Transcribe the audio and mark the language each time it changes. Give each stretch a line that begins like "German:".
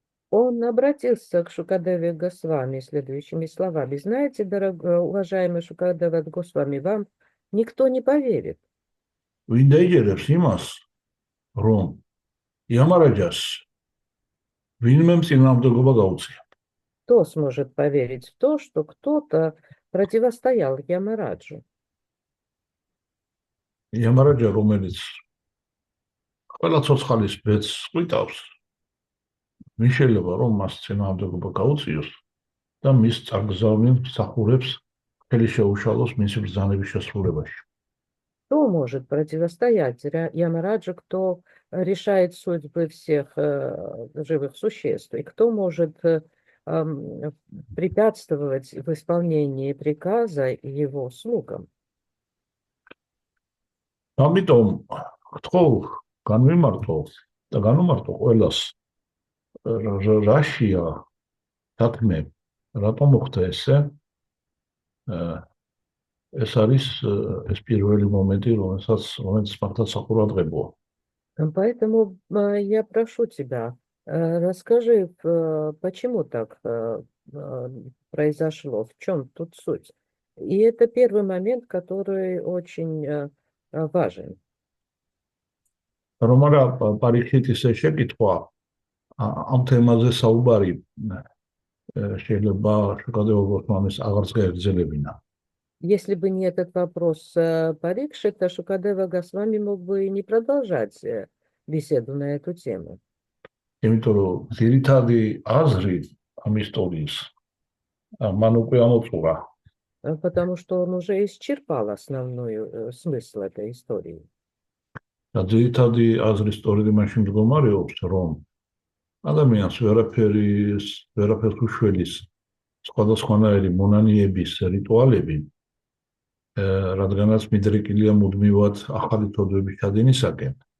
Russian: Он обратился к Шукадеве Госвами следующими словами. Знаете, уважаемый Шукадева Госвами, вам никто не поверит.
Georgian: ვინ დაიჯერებს იმას, რომ იამარაჯას ვინმე წინააღმდეგობა გაუწია.
Russian: Кто сможет поверить в то, что кто-то противостоял Ямараджу?
Georgian: იამარაჯა, რომელიც ყველა ცოცხალის ბედს ყვითავს, ვინ შეიძლება რომ მას წინააღმდეგობა გაუწიოს და მის წაგზავნილ მსახურებს ხელი შეუშალოს მისი ბრძანების შესრულებაში.
Russian: Кто может противостоять Ямараджу, кто решает судьбы всех живых существ, и кто может препятствовать в исполнении приказа его слугам?
Georgian: ამიტომ გთხოვ, განვიმართო და განუმართო ყველას, რაშია საქმე, რატომ მოხდა ესე? ეს არის ეს პირველი მომენტი, რომელიც მართლა საყურადღებოა.
Russian: Поэтому я прошу тебя, расскажи, почему так произошло, в чем тут суть. И это первый момент, который очень важен.
Georgian: რომ არა პარიქშიტის შეკითხვა ამ თემაზე საუბარი შეიძლება შეკადევა გოსვამის აღარც გაეგრძელებინა.
Russian: Если бы не этот вопрос Парикшита, Шукадева Госвами мог бы и не продолжать беседу на эту тему.
Georgian: იმიტომ რომ ძირითადი აზრი ამ ისტორიის მან უკვე ამოწურა.
Russian: Потому что он уже исчерпал основной смысл этой истории.
Georgian: და ძირითადი აზრის სწორედ იმაში მდგომარეობს, რომ ადამიანს ვერაფერს უშველის სხვადასხვანაირი მონანიების რიტუალები, რადგანაც მიდრეკილია მუდმივად ახალი თოდვების ჩადინისაკენ.